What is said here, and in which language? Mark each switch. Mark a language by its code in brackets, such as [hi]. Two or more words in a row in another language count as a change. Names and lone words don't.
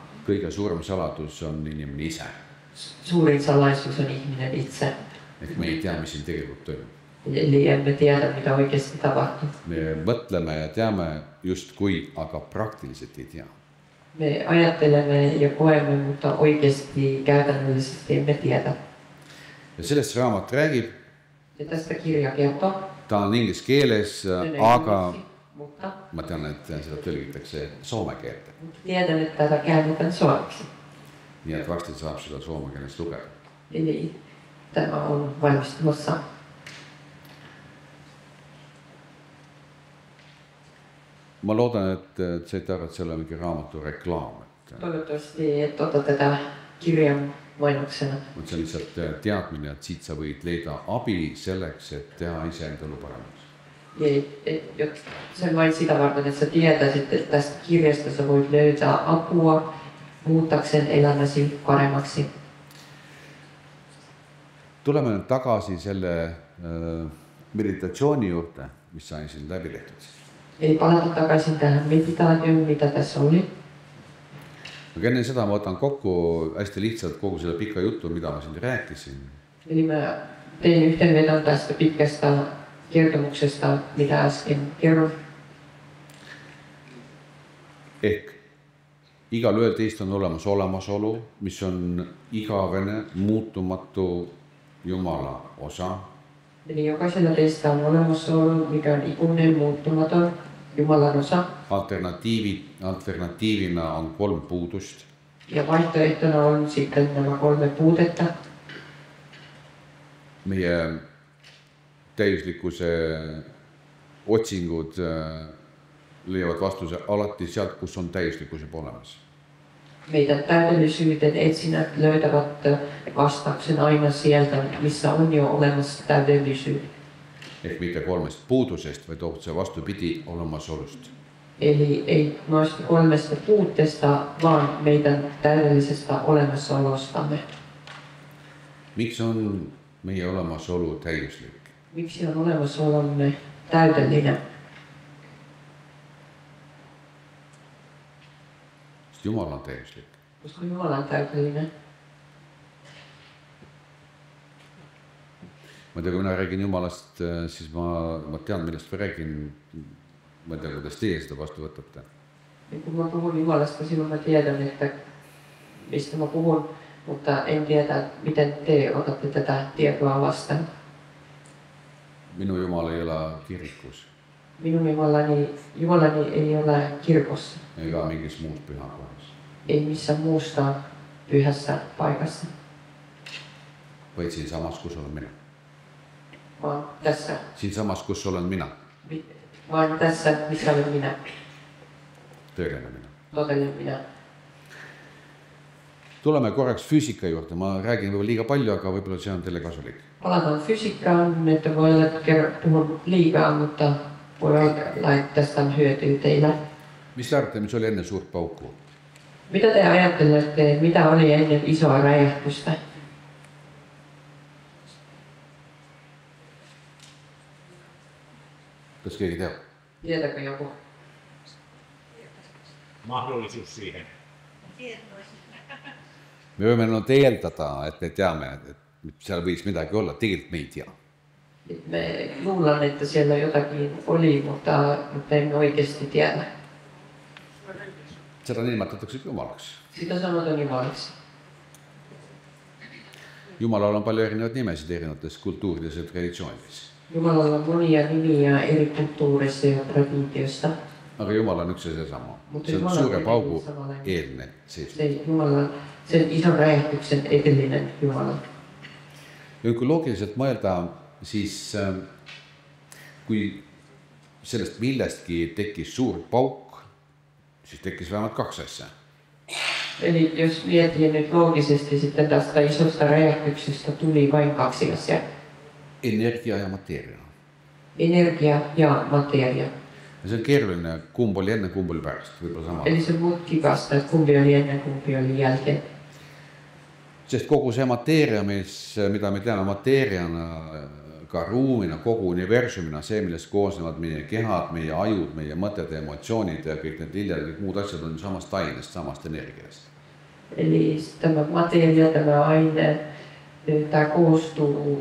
[et] Kõige suurem saladus on inimene ise. [fi] Suurin salaisuus on ihminen itse. [et] Et me ei tea, mis siin tegelikult toimub. [fi] Eli emme tiedä, mitä oikeasti tapahtuu. [et] Me mõtleme ja teame just kui, aga praktiliselt ei tea. [fi] Me ajattelemme ja koemme, mutta oikeasti käytännöllisesti emme tiedä. [et] Ja sellest raamat räägib. [fi] Ja tästä kirja kertoo. [et] Ta on inglise keeles, aga [fi] mutta [et] ma tean, et seda tõlgitakse soome keelde. [fi] Tiedän, että tätä käännetään suomeksi. [et] Nii et varsti saab seda soome keeles lugeda. [fi] Eli tämä on valmistumassa. [et] Ma loodan, et saite aru, et see ei ole mingi raamatu reklaam. [fi] Toivottavasti et ota tätä kirjan mainuksena. [et] See on lihtsalt teadmine, et siit sa võid leida abi selleks, et teha iseenda elu paremaks. [fi] Se on vain sitä varten, että sä tietäisit, että tästä kirjasta sä voit löytää apua muuttaakseen elämäsi paremmaksi. [et] Tuleme nüüd tagasi selle meditatsiooni juurde, mis sai siin läbi tehtud. [fi] Eli palata takaisin tähän meditaatioon, mitä tässä oli. [et] Aga enne seda ma võtan kokku hästi lihtsalt kogu selle pika jutu, mida ma siin rääkisin. [fi] Eli mä tein yhteenvedon tästä pitkästä kertomuksesta, mitä äsken kerron. [et] Ehk igal ühel teist on olemasolu, mis on igavene, muutumatu Jumala osa. [fi] Eli jokaisella teistä on olemasolu, mikä on ikuinen, muuttumaton Jumalan osa. [et] Alternatiivina on 3 puudust. [fi] Ja vaihtoehtona on sitten nämä 3 puutetta. [et] Meie täiuslikkuse otsingud leiavad vastuse alati sealt, kus on täiuslikkus juba olemas. [fi] Meidän täydellisyyden etsinnät löytävät vastauksen aina sieltä, missä on jo olemassa täydellisyys. [et] Ehk mitte 3 puudusest, vaid otse vastupidi olemasolust. [fi] Eli ei noista 3 puutteesta, vaan meidän täydellisestä olemassaolostamme. [et] Miksi on meie olemasolu täiuslik? [fi] Miksi on olemassaolomme täydellinen? [et] Sest Jumal on täiuslik. [fi] Koska Jumala on täydellinen. [et] Ma tea, kui mina räägin Jumalast, siis ma tean, millest ma räägin. Ma tea, kuidas teie seda vastu võtate. [fi] Ja kun mä puhun Jumalasta, silloin mä tiedän, että mistä mä puhun, mutta en tiedä, miten te otatte tätä tietoa vastaan. [et] Minu Jumal ei ole kirikus. [fi] Minun Jumalani ei ole kirkossa. [et] Ega mingis muus pühakohas. [fi] Ei missään muusta pyhässä paikassa. [et] Vaid siin samas, kus olen minä. [fi] Vaan tässä. [et] Siin samas, kus olen minä. [fi] Vaan tässä, missä olen minä. [et] Tõeline minä. [fi] Todellinen minä. [et] Tuleme korraks füüsika juurde. Ma räägin võib-olla liiga palju, aga võib-olla see on teile kasulik. [fi] Palataan fysiikkaan, että voi olla, että puhun liikaa, mutta voi olla, että tästä on hyötyä teillä. [et] Mis te arvate, mis oli enne suurt pauku? [fi] Mitä te ajattelette, mitä oli ennen isoa räjähtystä? [et] Kas keegi teab? [fi] Tietääkö joku? Mahdollisuus siihen. [et] Me võime eeldada, et me teame, et seal võiks midagi olla. Tegelikult me ei tea. [fi] Me luulen, että siellä jotakin oli, mutta emme oikeasti tiedä. [et] Seda nimetatakse Jumalaks. [fi] Sitä sanotaan Jumalaksi. [et] Jumalal on palju erinevaid nimesid erinevates kultuurides ja traditsioonides. [fi] Jumalalla on monia nimiä eri kulttuurissa ja traditioista. [et] Aga Jumal on üks ja seesama. [fi] Mutta [et] See on Jumal on suure paugu [fi] samanlainen. [et] eelne seisund. [fi] Se Jumala, sen ison räjähtyksen edellinen Jumala. [et] Ja kui loogiliselt mõelda, siis kui sellest millestki tekkis suur pauk, siis tekkis vähemalt 2 asja. [fi] Eli jos miettii nyt loogisesti, sitten tästä isosta räjähtyksestä tuli vain 2 asiaa. [et] Energia ja mateeria. [fi] Energia ja mateeria. [et] Ja see on keeruline, kumb oli enne, kumb oli pärast. Võib-olla sama. [fi] Eli se mutkikasta, että kumpi oli ennen, kumpi oli jälkeen. [et] Sest kogu see mateeria, mida me teame mateeriana, ka ruumina, kogu universumina, see, millest koosnevad meie kehad, meie ajud, meie mõtted, emotsioonid ja kõik need liljad, kõik muud asjad on samast ainest, samast energiast. [fi] Eli tämä mateeria, tämä aine, tämä koostuu